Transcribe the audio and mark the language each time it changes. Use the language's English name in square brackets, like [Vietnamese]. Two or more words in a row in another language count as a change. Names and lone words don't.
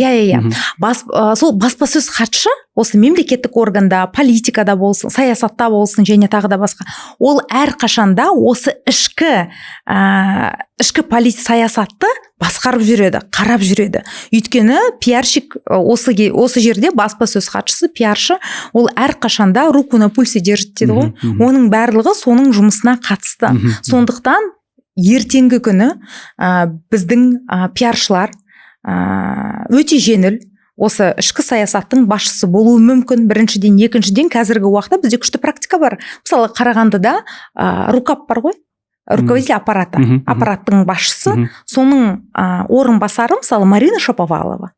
[Kazakh] Сол баспасөз хатшы осы мемлекеттік органда, политикада болсын, саясатта болсын, және тағы да басқа. Ол әрқашанда осы ішкі саясатты басқарып жүреді, қарап жүреді. Өйткені пиарщик осы жерде баспасөз хатшысы, пиаршы, ол әрқашанда [Russian] руку на пульсе держит [Kazakh] дейді ғой. Оның барлығы соның жұмысына қатысты. Сондықтан ертеңгі күні біздің пиаршылар өте жеңіл осы ішкі саясаттың басшысы болуы мүмкін. Біріншіден, екіншіден, қазіргі уақытта бізде күшті практика бар. Мысалы, Қарағандыда рукап бар ғой, руководитель аппараттың басшысы, соның орынбасары мысалы Марина Шаповалова.